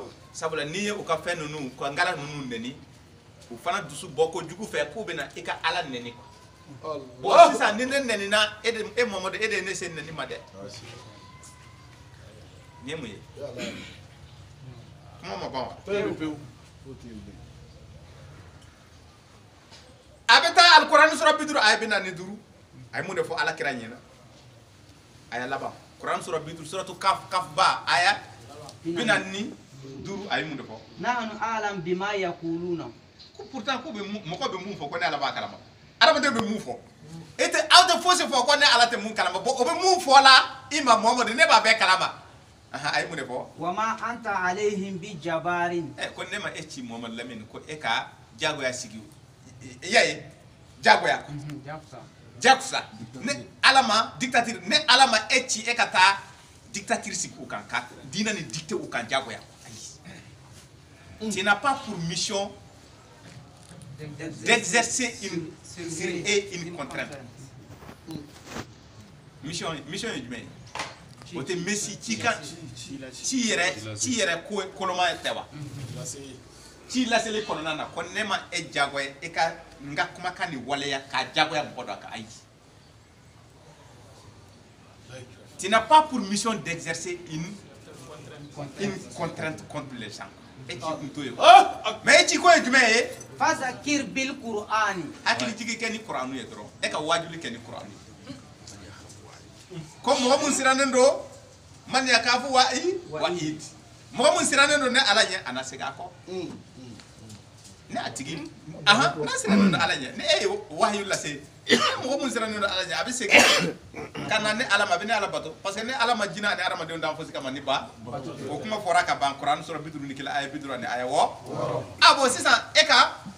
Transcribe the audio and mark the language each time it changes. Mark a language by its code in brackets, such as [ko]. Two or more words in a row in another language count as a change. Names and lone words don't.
[bm] sabula n'i ye o ka fɛn ninnu ka ngala ninnu nɛni o fana dusu bɔ ko jugu fɛ k'u bɛna i ka ala nɛni [fr] quoi bon [bm] sisan ni ne nɛnina e Muhamadu e de ye ne se nɛni ma dɛ nin ye mun ye kuma ma ban wa a bɛ taa alikuranɛ sura 50 aya 45 a ye mun de fɔ ala kira ɲɛna aya laban kuranɛ sura 50 suratu kaf ba aya 45 a ye mun de fɔ [ar] نحن أعلم بما يقولون [bm] ko pourtant ko mɔgɔ bɛ mun fɔ ko ne ala b'a kalama adamaden bɛ mun fɔ e tɛ aw tɛ fosi fɔ ko ne ala tɛ mun kalama bon o bɛ mun fɔ la i ma Muhamadu ne b'a bɛɛ kalama a ye mun de fɔ [ar] وما أنت عليهم بجبار [bm] ko ne ma e ci Muhamadu Lamini ko e ka jagoya sigi ya ye jagoya jakusa ne ala ma dictature ne ala ma e ci e ka taa dictature sigi u kan ka diina ni dicter u kan jagoya [fr] tu n'as pas pour mission d'exercer une contrainte [bm] mission ye jumɛn ye o tɛ Messi ci kan ci yɛrɛ ko koloma tɛ wa ci laseli kɔnɔna na ko ne ma e jagoya e ka n ka kumakan ni waleya ka jagoya mɔgɔ dɔ kan ayi [fr] tu n'as pas pour mission d'exercer une contrainte contre les gens [bm] e ci kun to ye mais e ci ko ye jumɛn ye [ar] فذكر بالقرآن [bm] hakili jigi kɛ ni kuranu ye dɔrɔn e ka wajuli kɛ ni kuranu ye ko mɔgɔ mun sirannen don [ar] من يخاف وعيد [bm] mɔgɔ mun sirannen don ne ala ɲɛ a na segin a kɔ ne a tigi n'a sirannen don ala ɲɛ ne e ye wahayu lase mɔgɔ mun sirannen don ala ɲɛ a bɛ segin ka na ne ala ma a bɛ ne ala bato [fr] parce que [bm] ne ala ma jinɛ ani adamadenw dan fosi kama ni ba o kuma fɔra ka ban kuran sura 51 aya 50 ani aya 6 a bon sisan e ka